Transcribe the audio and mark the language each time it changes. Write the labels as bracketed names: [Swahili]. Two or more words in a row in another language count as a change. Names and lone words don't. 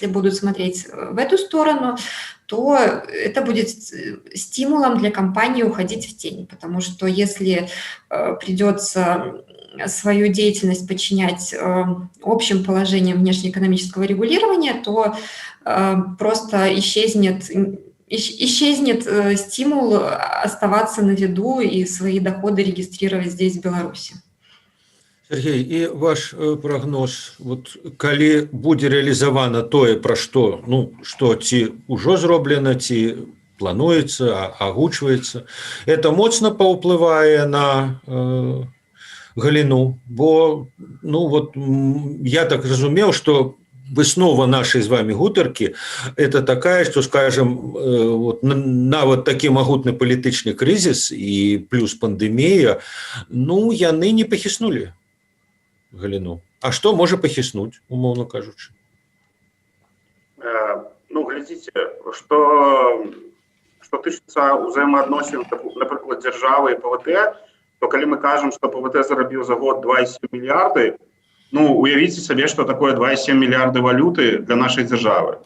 [Russian] будут смотреть в эту сторону, то это будет стимулом для компании уходить в тень, потому что если придется свою деятельность подчинять общим положениям внешнеэкономического регулирования, то просто исчезнет стимул оставаться на виду и свои доходы регистрировать здесь, в Беларуси. [Belarusian] Сергей, і ваш прогноз, вот, калі будзе реализовано тое, [Russian] про что, ну, что [Belarusian] ці ўжо зроблена, ці плануецца, агучваецца, это моцна паўплывае на галіну, бо, ну, вот, я так разумеў, [Russian] что выснова нашей с вами гутаркі это такая, что, скажем, вот, [Belarusian] нават такі магутны палітычны крызіс і плюс пандемія, ну, яны не пахіснулі галіну. А што можа пахіснуць, умоўна кажучы? Ну, глядзіце, што тычыцца ўзаемаадносін, напрыклад, дзяржавы і ПВТ, то калі мы кажам, што ПВТ зарабіў за год 2,7 мільярды, ну, уявіце сабе, што такое 2,7 мільярды валюты для нашай дзяржавы.